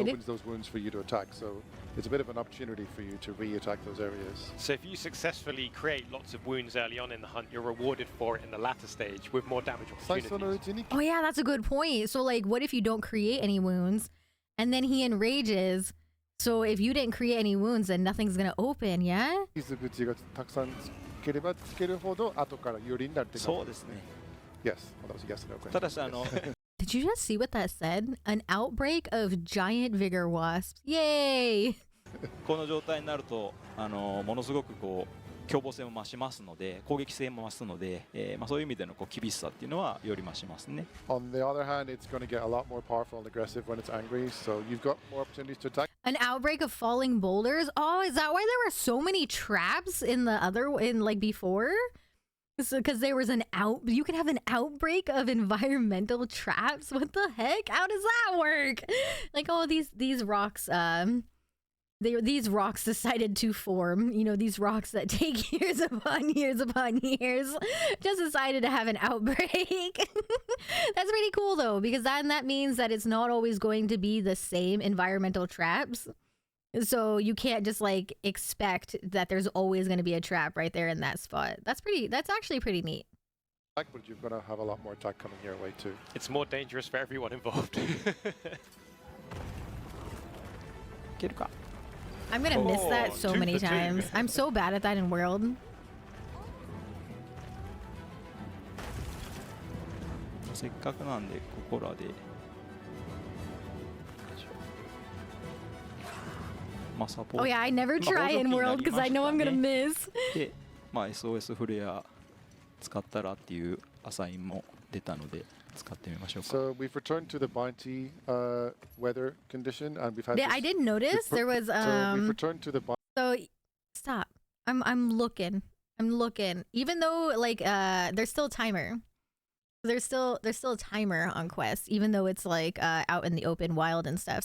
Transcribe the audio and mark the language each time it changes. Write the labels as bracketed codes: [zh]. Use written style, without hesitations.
[en] It reopens those wounds for you to attack, so it's a bit of an opportunity for you to re-attack those areas. So if you successfully create lots of wounds early on in the hunt, you're rewarded for it in the latter stage with more damage opportunities. Oh yeah, that's a good point. So like, what if you don't create any wounds, and then he enrages? So if you didn't create any wounds, then nothing's gonna open, yeah? [ja] 傷口がたくさんつければつけるほど後から有利になるってこと。そうですね。 [en] Yes, well, that was a yes or no question. [ja] ただし [en] Did you just see what that said? An outbreak of giant vigor wasps. Yay! [ja] この状態になるとものすごく凶暴性も増しますので、攻撃性も増すので、そういう意味での厳しさっていうのはより増しますね。 [en] On the other hand, it's going to get a lot more powerful and aggressive when it's angry, so you've got more opportunities to attack. An outbreak of falling boulders? Oh, is that why there were so many traps in before? Because there was you can have an outbreak of environmental traps? What the heck? How does that work? Like, oh, these rocks, these rocks decided to form, these rocks that take years upon years upon years just decided to have an outbreak. That's pretty cool though, because that means that it's not always going to be the same environmental traps. So you can't just expect that there's always going to be a trap right there in that spot. That's actually pretty neat. But you're going to have a lot more attack coming your way too. It's more dangerous for everyone involved. [ja] けるか。 [en] I'm gonna miss that Oh, so two many for two. times. I'm so bad at that in World. [ja] せっかくなんでここらで、まあサポー [en] Oh [ja] ト [en] yeah, I never try in World because I know I'm gonna miss. [ja] で、まあ SOS フレア使ったらっていうアサインも出たので使ってみましょうか。 [en] So we've returned to the bounty weather condition, and we've had. Yeah, this- I did notice there was So we've returned to the bounty. So stop. I'm looking. I'm looking. Even though like there's still a timer. There's still a timer on Quest, even though it's like out in the open wild and stuff.